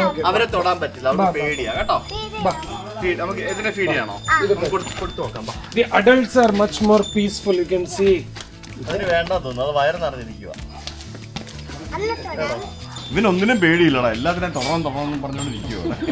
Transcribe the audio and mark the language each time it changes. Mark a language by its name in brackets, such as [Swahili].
[Malayalam] അവരെ തൊടാൻ പറ്റില്ല, അവർക്ക് പേടിയാ കേട്ടോ. നമുക്ക് ഇതിനെ ഫീഡ് ചെയ്യണോ? കൊടുത്തു നോക്കാം. [English] The adults are much more peaceful, you can see. [Malayalam] അതിന് വേണ്ട തോന്നുന്നു, അത് വയറ് നിറഞ്ഞിരിക്കുക. ഇവനൊന്നിനും പേടിയില്ലടാ, എല്ലാത്തിനും തുറന്നു പറഞ്ഞോണ്ടിരിക്കുവോ.